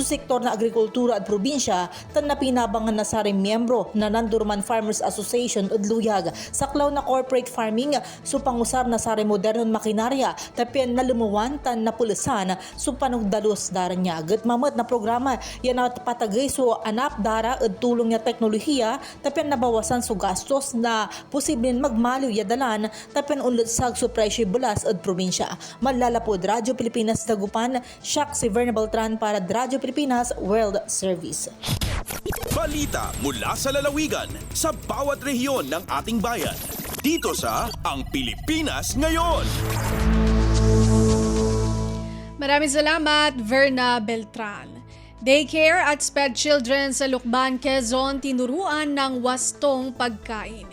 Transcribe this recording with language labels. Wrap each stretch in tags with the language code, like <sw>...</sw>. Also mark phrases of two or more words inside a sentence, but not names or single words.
<pag>sektor na agrikultura at probinsya tan napinabangan na sa miyembro na Nandurman Farmers Association at Luyag saklaw na corporate farming so pangusar na sa modernong makinarya tapyan na lumuwan tan napulasan so panugdalos daran niya gatmamat na programa yan at patagay so anap dara at tulong niya teknolohiya tapyan nabawasan so gastos na posibleng magmaliw yadalan tapen ulit sa presyo bulas at probinsya.</pag> <tl>Malalapod Radyo Pilipinas Dagupan, siya si Verna Beltran para Radyo Pilipinas World Service. Balita mula sa lalawigan sa bawat rehiyon ng ating bayan. Dito sa Ang Pilipinas Ngayon. Maraming salamat, Verna Beltran. Daycare at</tl> <en>sped children</en> <tl>sa Lukban, Quezon tinuruan ng wastong pagkain.</tl>